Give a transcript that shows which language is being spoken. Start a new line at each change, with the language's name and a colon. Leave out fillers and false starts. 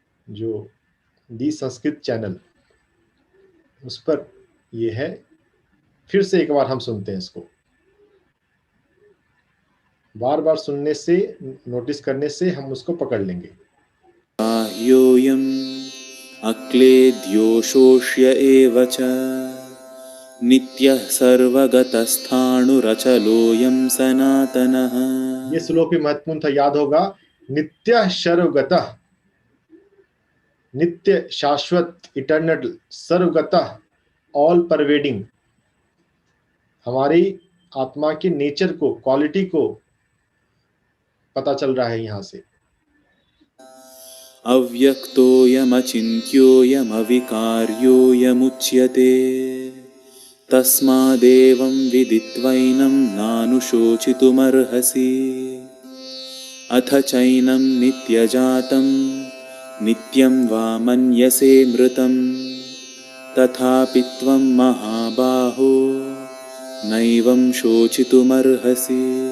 Hindi: जो दी संस्कृत चैनल, उस पर ये है। फिर से एक बार हम सुनते हैं इसको। बार बार सुनने से, नोटिस करने से हम उसको पकड़ लेंगे।
Sanskrit: बाह्योऽयम् अक्लेद्यो शोष्य एव च नित्यः सर्वगतस्थाणुरचलोऽयं सनातनः।
Hindi: ये श्लोक भी महत्वपूर्ण था, याद होगा। नित्य सर्वगतः, नित्य शाश्वत, इटर्नल, सर्वगतः ऑल परवेडिंग। हमारी आत्मा के नेचर को, क्वालिटी को पता चल रहा है यहाँ से।
Sanskrit: अव्यक्तोऽयमचिन्त्योऽयमविकार्योऽयमुच्यते तस्मादेवं विदित्वैनं नानुशोचितुमर्हसि अथ चैनं नित्यजातं नित्यं वा मन्यसे मृतं तथापि त्वं महाबाहो नैवं शोचितुमर्हसि